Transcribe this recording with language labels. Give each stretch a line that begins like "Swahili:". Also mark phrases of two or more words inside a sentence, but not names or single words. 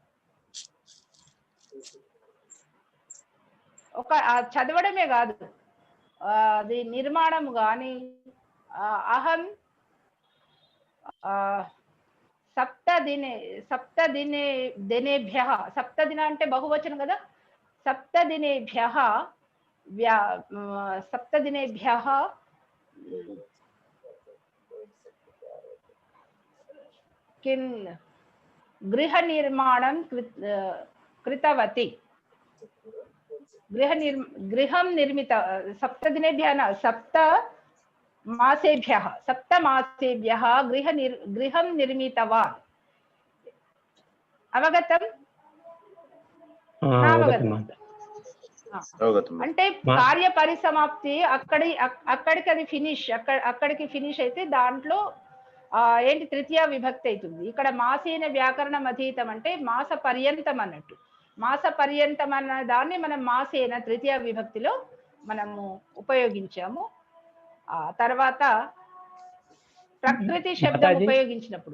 Telugu: ఒక చదవడమే కాదు అది నిర్మాణం గాని అహం
Sanskrit: సప్తదినేభ్యః సప్తదిన
Telugu: అంటే బహువచనం కదా
Sanskrit: సప్తదినేభ్యః किं गृह निर्माणं कृतवती गृहं निर्मित 7 दिनेभ्यः न 7 मासेभ्यः गृहं निर्मितवान् अवगतम् అంటే
Telugu: కార్య పరిసమాప్తి అక్కడికి అది ఫినిష్ అక్కడికి ఫినిష్ అయితే దాంట్లో ఏంటి తృతీయ విభక్తి అవుతుంది ఇక్కడ
Sanskrit: మాసేన వ్యాకరణం అధీతం
Telugu: అంటే మాస పర్యంతం అన్నట్టు మాస పర్యంతం అన్న దాన్ని మనం మాసేన తృతీయ విభక్తిలో మనము ఉపయోగించాము ఆ తర్వాత ప్రకృతి శబ్దం ఉపయోగించినప్పుడు